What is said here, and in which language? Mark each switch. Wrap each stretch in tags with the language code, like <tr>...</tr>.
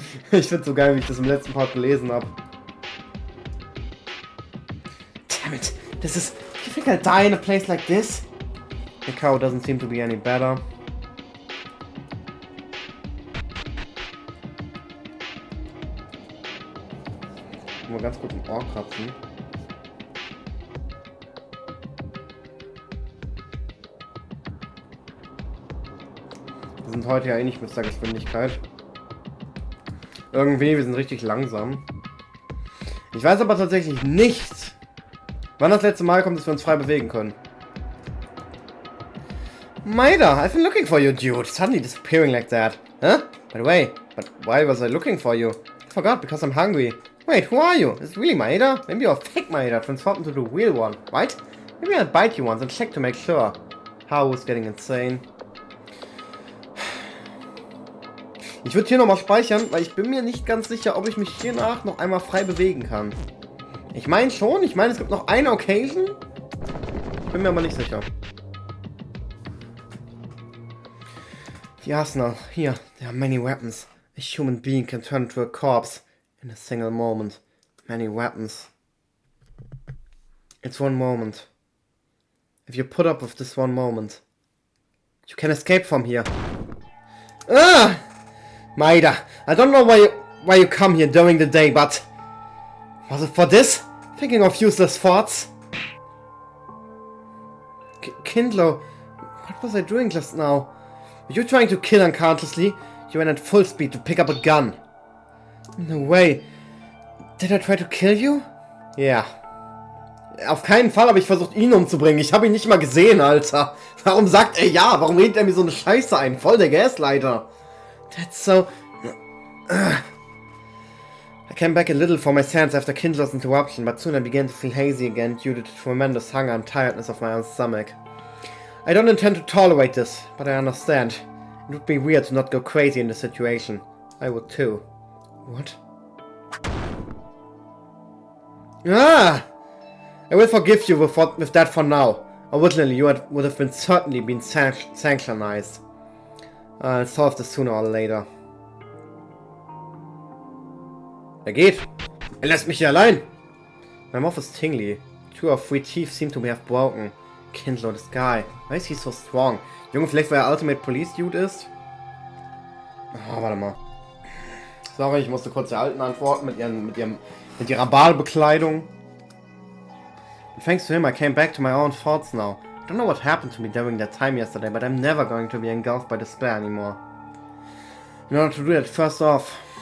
<de>Ich find's so geil, wie ich das im letzten Part gelesen habe.</de> <en>Damn it. This is... You think I'll die in a place like this? The cow doesn't seem to be any better.</en> <de>Mal ganz kurz im Ohr kratzen. Wir sind heute ja eh nicht mit der Geschwindigkeit. Irgendwie, wir sind richtig langsam. Ich weiß aber tatsächlich nicht, wann das letzte Mal kommt, dass wir uns frei bewegen können.</de> <en>Maida, I've been looking for you, dude. Suddenly disappearing like that. Huh? By the way, but why was I looking for you? I forgot, because I'm hungry. Wait, who are you? Is it really Maida? Maybe you're a fake Maida, transformed into the real one, right? Maybe I'll bite you once and check to make sure. How is getting insane.</en> <de>Ich würde hier nochmal speichern, weil ich bin mir nicht ganz sicher, ob ich mich hiernach noch einmal frei bewegen kann. Ich meine schon, es gibt noch eine Occasion. Ich bin mir aber nicht sicher.</de> <en>The arsenal. Here, there are many weapons. A human being can turn into a corpse. In a single moment. Many weapons. It's one moment. If you put up with this one moment, you can escape from here. Ah! Maida, I don't know why you come here during the day, but... Was it for this? Thinking of useless thoughts? Kindlo, what was I doing just now? Were you trying to kill unconsciously? You went at full speed to pick up a gun. No way. Did I try to kill you?</en> <de>Ja. Auf keinen Fall habe ich versucht, ihn umzubringen. Ich habe ihn nicht mal gesehen, Alter. Warum sagt er ja? Warum redet er mir so eine Scheiße ein? Voll der Gaslighter.</de> <en>That's so... I came back a little for my sense after Kindler's interruption, but soon I began to feel hazy again due to the tremendous hunger and tiredness of my own stomach. I don't intend to tolerate this, but I understand. It would be weird to not go crazy in this situation. I would too. What? Ah! I will forgive you with that for now. Originally, you would have been certainly been sanctionized. I'll solve this sooner or later.</en> <de>Er geht. Er lässt mich hier allein.</de> <en>My mouth is tingly. 2 or 3 teeth seem to have broken. Kindle, this guy. Why is he so strong?</en> <de>Junge, vielleicht weil er Ultimate Police Dude ist? Oh, warte mal. Sorry, ich musste kurz der Alten antworten mit ihrer Ballbekleidung.</de> <en>And thanks to him, I came back to my own thoughts now. I don't know what happened to me during that time yesterday, but I'm never going to be engulfed by despair anymore. In order to do that, first off...</en>